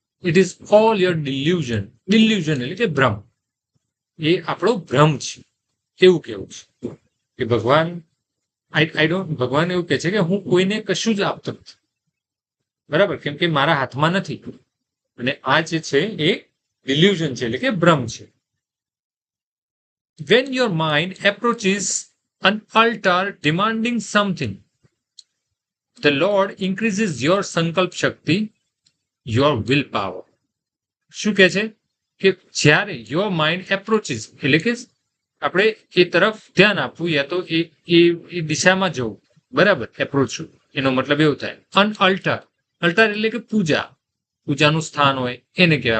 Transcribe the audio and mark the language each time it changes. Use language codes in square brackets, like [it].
[en] it is all your delusion [gu] એટલે કે ભ્રમ, એ આપણો ભ્રમ છે, એવું કેવું છે કે ભગવાન ભગવાન એવું કહે છે કે હું કોઈને કશું જ આપતો નથી. બરાબર? કેમ કે મારા હાથમાં નથી. અને આ જે છે એ ડિલ્યુઝન છે એટલે કે ભ્રમ છે. [en] When your mind approaches an altar demanding something, the Lord increases your sankalp shakti, your will power. [gu] શું કહે છે કે જ્યારે [en] your mind approaches [gu] એટલે કે આપણે એ તરફ ધ્યાન આપવું યા તો એ દિશામાં જવું. બરાબર? એપ્રોચ એનો મતલબ એવું થાય. [en] an altar [gu] એટલે કે પૂજાનું સ્થાન હોય એને કહેવાય.